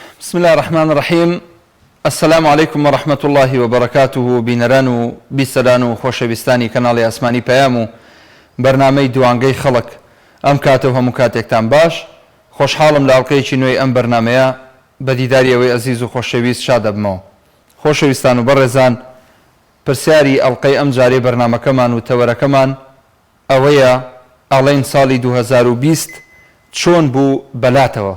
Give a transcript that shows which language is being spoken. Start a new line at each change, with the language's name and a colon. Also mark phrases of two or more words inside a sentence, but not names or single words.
Arabic: بسم الله الرحمن الرحيم. السلام عليكم ورحمة الله وبركاته.
Central Kurdish: بینەران و بیسەران و خۆشەویستانی کەناڵی ئاسمانی پەیام و بەرنامەی دوانگەی خەڵک ئەم کاتە و هەموو کاتێکتان باش. خۆشحاڵم لە ئەڵقەیەکی نوێی ئەم بەرنامەیە بە دیداری ئەوەی ئەزیز و خۆشەویست شاد دەبمەوە. خۆشەویستان و بەڕێزان، پرسیاری ئەڵقەی ئەم جارێ بەرنامەکەمان و تەوەرەکەمان ئەوەیە ئەڵێن ساڵی 2020 چۆن بوو بەلاتەوە؟